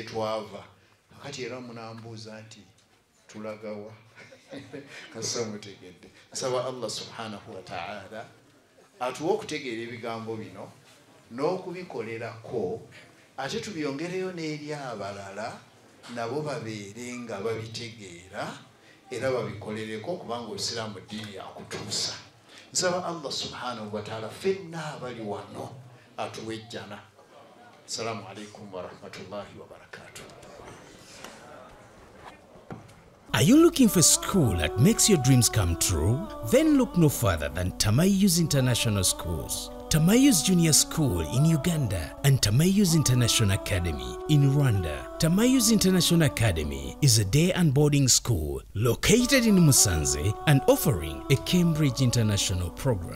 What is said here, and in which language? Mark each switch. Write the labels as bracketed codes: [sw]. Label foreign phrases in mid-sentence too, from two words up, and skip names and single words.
[lg] twava kati era munambuuza nti tulagawa kasa mutegedde nsaba [ar] الله سبحانه وتعالى [lg] atuwa okutegeera ebigambo bino n'okubikolerako ate tubyongereyo n'eri abalala nabo babeere nga babitegeera era babikolereko kubanga obusiraamu ddiini yakutuusa nsaba [ar] الله سبحانه وتعالى [lg] ffenna abali wano atuwejjana [ar] السلام عليكم ورحمة الله وبركاته. [en] Are you looking for a school that makes your dreams come true? Then look no further than Tamayus International Schools. Tamayus Junior School in Uganda and Tamayus International Academy in Rwanda. Tamayus International Academy is a day and boarding school located in Musanze and offering a Cambridge International program.